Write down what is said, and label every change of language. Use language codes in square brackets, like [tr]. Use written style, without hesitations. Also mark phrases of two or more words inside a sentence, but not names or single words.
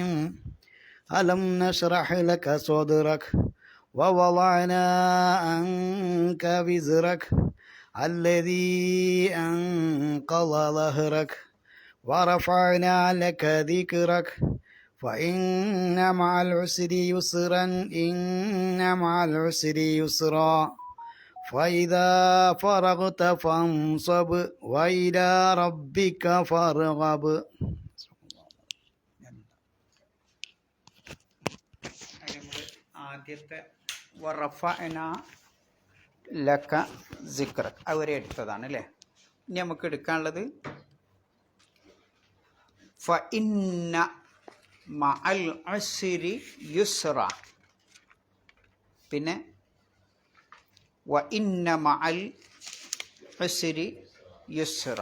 [ar] ألم نشرح لك صدرك ووضعنا عنك وزرك الذي أنقض ظهرك ورفعنا لك ذكرك فإن مع العسر يسرا إن مع العسر يسرا فإذا فرغت فانصب وإلى ربك فارغب. [ml] ആദ്യത്തെ [ar] ورفعنا لك ذكرك [ml] അവരെ എടുത്തതാണ് അല്ലേ. ഇനി നമുക്ക് എടുക്കാനുള്ളത് [ar] فإن مع العسر يسرا, [ml] പിന്നെ [ar] وإن مع العسر يسرا.